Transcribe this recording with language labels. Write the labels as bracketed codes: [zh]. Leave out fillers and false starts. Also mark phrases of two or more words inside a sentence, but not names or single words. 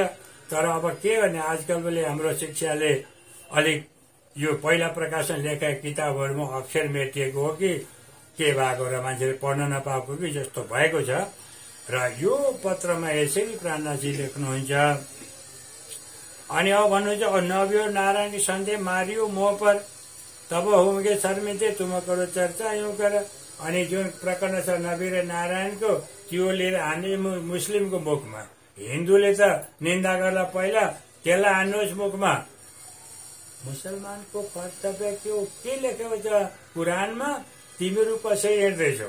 [ne] तर अब के गर्ने आजकलले हाम्रो शिक्षाले अलिक यो पहिला प्रकाशन लेखेका किताबहरूमा अक्षर मेटिएको हो कि के भएको र मान्छेले पढ्न नपाएको कि जस्तो भएको छ। र यो पत्रमा यसरी प्राणनाथजी लेख्नुहुन्छ। अनि अब भन्नुहुन्छ [hi] नबियो नारायण की सन्देह मारियो मोह पर तब होंगे शर्मिंदे तुम करो चर्चा यूं कर। [ne] अनि जुन प्रकरण छ नबी र नारायणको त्यो लिएर हान्ने मुस्लिमको मुखमा। हिन्दूले त निन्दा गर्ला पहिला त्यसलाई हान्नुहोस् मुखमा। मुसलमानको कर्तव्य के लेखेको छ कुरानमा तिमीहरू कसै हेर्दैछौ।